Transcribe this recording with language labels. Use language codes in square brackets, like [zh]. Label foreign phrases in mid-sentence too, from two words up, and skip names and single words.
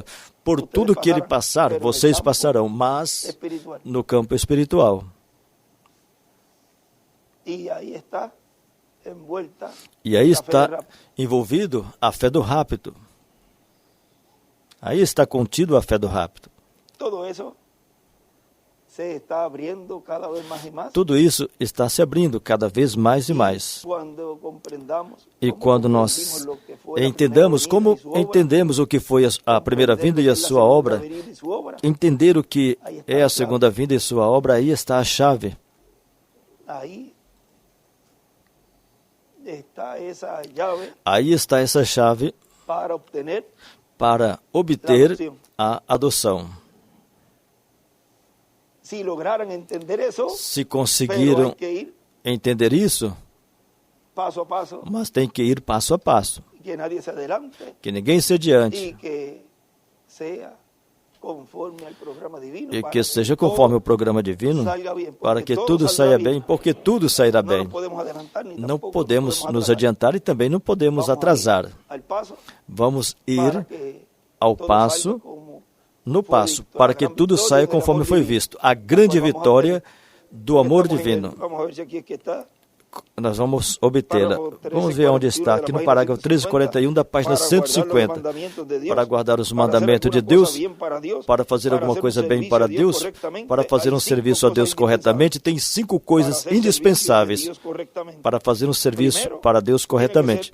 [pt] Por tudo que ele passar, vocês passarão, mas no campo espiritual. E aí está envolvido a fé do rapto. Aí está contido a fé do rapto. [es] se está abriendo cada vez más y más. [pt] Tudo isso está se abrindo cada vez mais e mais. [es] Cuando comprendamos [pt] E [es] cómo [pt] quando [es] comprendimos [pt] nós [es] lo que fue la [pt] entendamos [es] primera venida [pt] como [es] y su obra, [pt] entendemos o que foi a primeira vinda e a sua obra, entender o que é a segunda vinda e sua obra, aí está a chave. [es] ahí está esa llave [pt] Aí está essa chave [es] para obtener. [pt] para obter a adoção. [es] Si lograran entender eso, [pt] Se [es] pero [pt] conseguiram [es] hay que ir [pt] entender isso, [es] paso a paso, [pt] mas tem que ir passo a passo, [es] que nadie se adelante [pt] que ninguém se adiante [es] y que sea conforme al programa divino, [pt] e para que seja conforme o programa divino, [es] salga bien, porque [pt] para que [es] todo [pt] tudo [es] salga [pt] saia [es] bien. [pt] bem, porque tudo sairá [es] No [pt] bem. [es] nos podemos adelantar, ni [pt] Não [es] tampoco [pt] podemos nos [es] atrasar. [pt] adiantar e também não podemos [es] Vamos [pt] atrasar. [es] a ir al paso [pt] Vamos [es] para [pt] ir [es] que [pt] ao [es] todo [pt] passo, [es] salga como [pt] no foi passo, [es] visto. [pt] para [es] A [pt] que [es] gran [pt] tudo [es] vitória [pt] saia [es] del [pt] conforme [es] amor [pt] foi [es] divino. [pt] visto. A grande [es] Vamos a [pt] vitória do amor [es] Estamos en el- [pt] divino. [es] Vamos a ver si aquí es que está. [pt] Nós vamos obtê-la. [es] Parágrafo [pt] Vamos ver onde está, aqui no parágrafo 1341 da página 150. Para guardar os mandamentos de Deus, para fazer alguma coisa bem para Deus, para fazer um serviço a Deus corretamente, tem 5 coisas indispensáveis para fazer um serviço para Deus corretamente.